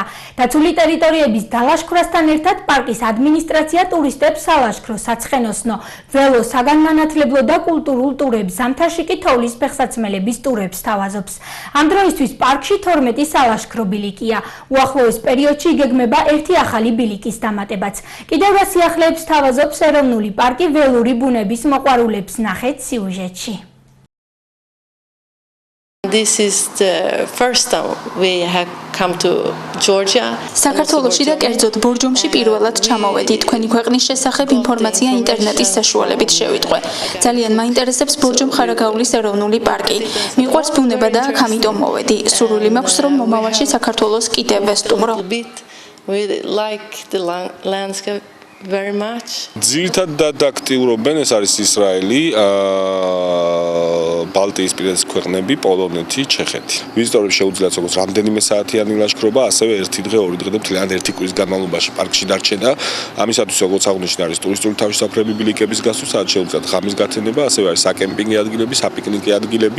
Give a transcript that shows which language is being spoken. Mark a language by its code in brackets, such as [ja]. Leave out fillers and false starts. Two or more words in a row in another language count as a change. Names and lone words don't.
[ka] დაცული ტერიტორიების დალაშქვრასთან ერთად პარკის ადმინისტრაცია ტურისტებს სალაშქრო, საცხენოსნო, ველო, საგანმანათლებლო და კულტურულ ტურებს, ზამთარში კი თოვლის ფეხსაცმელების ტურებს თავაზობს. ამ დროისთვის პარკში 12 სალაშქრო ბილიკია. უახლოეს პერიოდში იგეგმება ერთი ახალი ბილიკის დამატებაც. კიდევ რა სიახლეებს თავაზობს ეროვნული პარკი ველური ბუნების მოყვარულებს ნახეთ სიუჟეტში. [en] This is the first time we have come to Georgia. [ka] საქართველოში და კერძოდ ბორჯომში პირველად ჩამოვედი. თქვენი ქვეყნის შესახებ ინფორმაცია ინტერნეტის საშუალებით შევიტყვე. ძალიან მაინტერესებს ბორჯომ-ხარაგაულის ეროვნული პარკი. მიყვარს ბუნება და აქ ამიტომ მოვედი. სურვილი მაქვს, რომ მომავალში საქართველოს კიდევ ვესტუმრო. [en] We like the landscape very much. [ka] ძირითადად აქტიურობენ ეს არის ისრაელი, ბალტიისპირეთის ქვეყნები, პოლონეთი, ჩეხეთი. ვიზიტორებს შეუძლიათ როგორც რამდენიმე საათიანი ლაშქრობა, ასევე ერთი დღე, ორი დღე და მთლიანად ერთი კვირის განმავლობაში პარკში დარჩენა. ამისათვის როგორც აღნიშნა არის ტურისტული თავშესაფრები ბილიკების გასვლა, სადაც შეუძლიათ ღამის გათენება, ასევე არის საკემპინგო ადგილები, საპიკნიკე ადგილები.